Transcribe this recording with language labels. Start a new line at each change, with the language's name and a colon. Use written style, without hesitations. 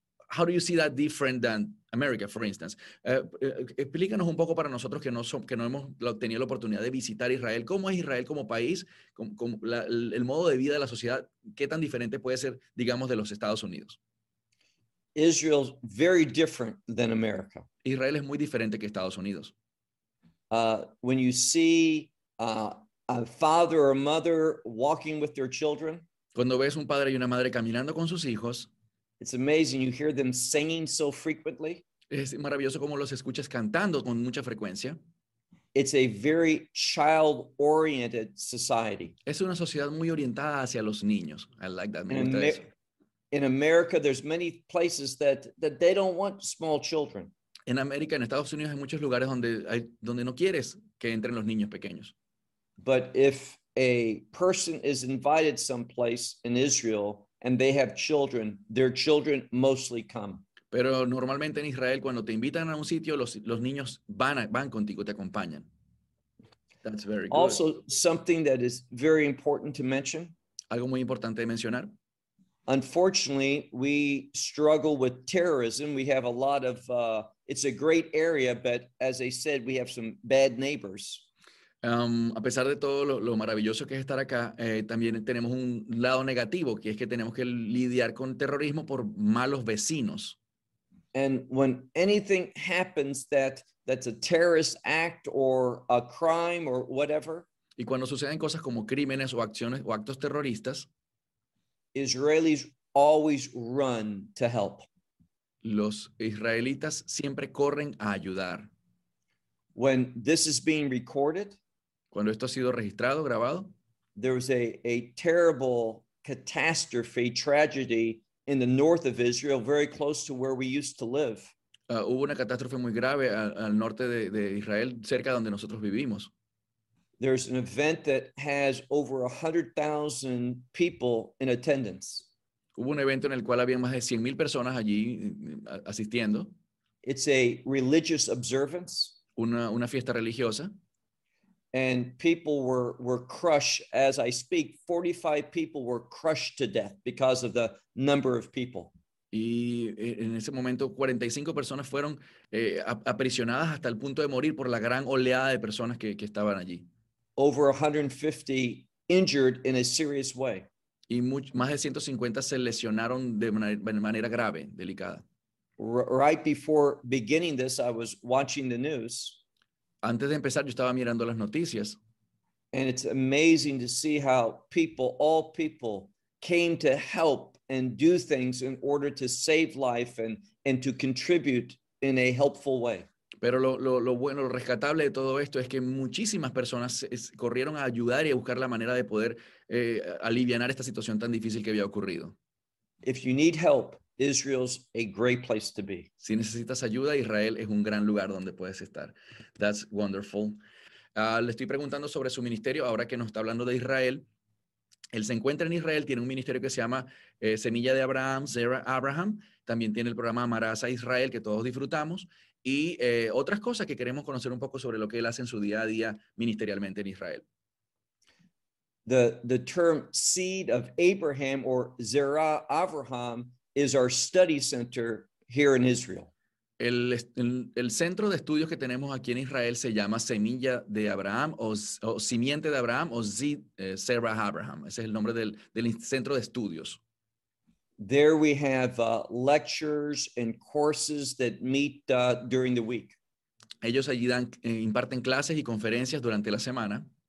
English: How do you see that different than America, for instance?
Spanish: Explícanos un poco para nosotros que no hemos tenido la oportunidad de visitar Israel. ¿Cómo es Israel como país? ¿El modo de vida de la sociedad? ¿Qué tan diferente puede ser, digamos, de los Estados Unidos?
English: Israel's very different than America.
Spanish: Israel es muy diferente que Estados Unidos.
English: When you see a father or a mother walking with their children.
Spanish: Cuando ves un padre y una madre caminando con sus hijos.
English: It's amazing you hear them singing so frequently.
Spanish: Es maravilloso como los escuchas cantando con mucha frecuencia.
English: It's a very child-oriented society.
Spanish: Es una sociedad muy orientada hacia los niños.
English: I like that. In America, there's many places that they don't want small children.
Spanish: En América, en Estados Unidos, hay muchos lugares donde no quieres que entren los niños pequeños.
English: But if a person is invited someplace in Israel, and they have children, their children mostly come.
Spanish: Pero normalmente en Israel, cuando te invitan a un sitio, los niños van contigo, te acompañan.
English: That's very good. Also, something that is very important to mention.
Spanish: Algo muy importante de mencionar.
English: Unfortunately, we struggle with terrorism. We have a lot of, it's a great area, but as I said, we have some bad neighbors.
Spanish: A pesar de todo lo maravilloso que es estar acá, también tenemos un lado negativo, que es que tenemos que lidiar con terrorismo por malos vecinos.
English: And when anything happens that's a terrorist act or a crime or whatever,
Spanish: y cuando suceden cosas como crímenes o acciones o actos terroristas,
English: Israelis always run to help.
Spanish: Los israelitas siempre corren a ayudar.
English: When this is being recorded,
Spanish: cuando esto ha sido registrado, grabado,
English: there was a terrible catastrophe, tragedy in the north of Israel, very close to where we used to live.
Spanish: Hubo una catástrofe muy grave al norte de Israel, cerca donde nosotros vivimos.
English: There's an event that has over 100,000 people in attendance.
Spanish: Hubo un evento en el cual había más de 100,000 personas allí asistiendo.
English: It's a religious observance.
Spanish: Una fiesta religiosa.
English: And people were crushed, as I speak, 45 people were crushed to death because of the number of people.
Spanish: Y en ese momento, 45 personas fueron aprisionadas hasta el punto de morir por la gran oleada de personas que estaban allí.
English: Over 150 injured in a serious way.
Spanish: Y más de 150 se lesionaron de manera grave, delicada.
English: Right before beginning this, I was watching the news.
Spanish: Antes de empezar, yo estaba mirando las noticias.
English: And it's amazing to see how all people, came to help and do things in order to save life and to contribute in a helpful way.
Spanish: Pero lo bueno, lo rescatable de todo esto es que muchísimas personas corrieron a ayudar y a buscar la manera de poder aliviar esta situación tan difícil que había ocurrido.
English: If you need help, Israel's a great place to be.
Spanish: Si necesitas ayuda, Israel es un gran lugar donde puedes estar.
English: That's wonderful.
Spanish: Le estoy preguntando sobre su ministerio. Ahora que nos está hablando de Israel, él se encuentra en Israel, tiene un ministerio que se llama Semilla de Abraham, Zera Abraham. También tiene el programa Amarás a Israel, que todos disfrutamos. Y otras cosas que queremos conocer un poco sobre lo que él hace en su día a día ministerialmente en Israel.
English: The term seed of Abraham or Zera Abraham is our study center here in Israel.
Spanish: El centro de estudios que tenemos aquí en Israel se llama Semilla de Abraham o Simiente de Abraham o Zera Abraham. Ese es el nombre del centro de estudios.
English: There we have lectures and courses that meet during the week.
Spanish: Ellos allí imparten clases y conferencias durante la semana.